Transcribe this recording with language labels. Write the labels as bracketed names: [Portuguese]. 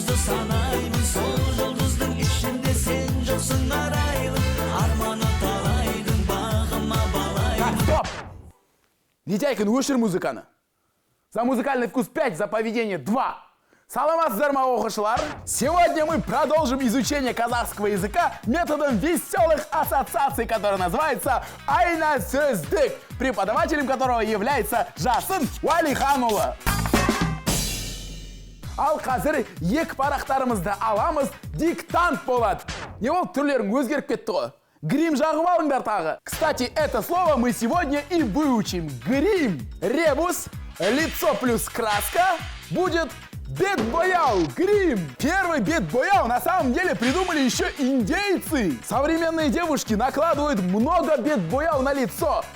[Kazakh] санаймын сол жұлдыздың ішінде сен жоқсың арайлым арманы талайдың бағыма балаймын. [Russian] Так, стоп! Витяйкин, [Kazakh] өшір музыканы. [Russian] За музыкальный вкус 5, за поведение 2. [Kazakh] Саламатсыздар ма, оқушылар? [Russian] Сегодня мы продолжим изучение казахского языка методом веселых ассоциаций, который называется Айна Сөздік, преподавателем которого является Жасын Уалиханұлы. [Kazakh] Ал қазір екі парақтарымызды аламыз, диктант болады. Не болып түрлерің өзгеріп кетті ғой? Грим жағып алыңдар тағы. [Russian] Кстати, это слово мы сегодня и выучим. Грим. Ребус, лицо плюс краска будет бет-бояу, грим. Первый бет-бояу на самом деле придумали еще индейцы. Современные девушки накладывают много бет-бояу на лицо.